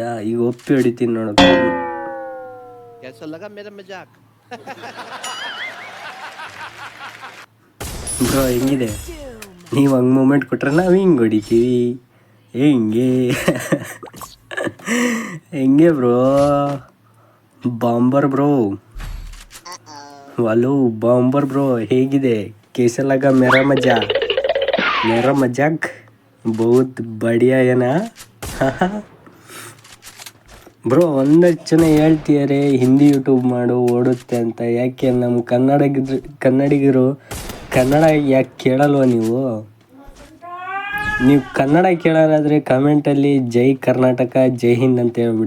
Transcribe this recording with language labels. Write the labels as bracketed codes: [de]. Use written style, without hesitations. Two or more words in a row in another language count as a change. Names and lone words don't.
[kn] ಈಗ ಒಪ್ಪಿ ಹೊಡಿತೀನಿ ನೋಡೋಕೆ. ಬ್ರೋ ಹೆಂಗಿದೆ? ನೀವು ಹಂಗೆ ಮೂಮೆಂಟ್ ಕೊಟ್ರೆ ನಾವು ಹಿಂಗೆ ಹೊಡಿತೀವಿ. ಹೆಂಗೆ ಬ್ರೋ? ಬಾಂಬರ್ ಬ್ರೋ, ಹಲೋ ಬಾಂಬರ್ ಬ್ರೋ, ಹೇಗಿದೆ? [hi] कैसा लगा मेरा मजाक? बहुत बढ़िया [kn] ಏನಾ ಬ್ರೋ? 1 ಜನ ಹೇಳ್ತಿದ್ದಾರೆ ಹಿಂದಿ ಯೂಟ್ಯೂಬ್ ಮಾಡು ಓಡುತ್ತೆ ಅಂತ. ಯಾಕೆ ನಮ್ಮ ಕನ್ನಡಿಗರು ಕನ್ನಡ ಯಾಕೆ ಕೇಳಲ್ವ ನೀವು? ಕನ್ನಡ ಕೇಳೋರಾದರೆ ಕಮೆಂಟಲ್ಲಿ ಜೈ ಕರ್ನಾಟಕ, ಜೈ ಹಿಂದ್ ಅಂತ ಹೇಳ್ಬಿಡಿ.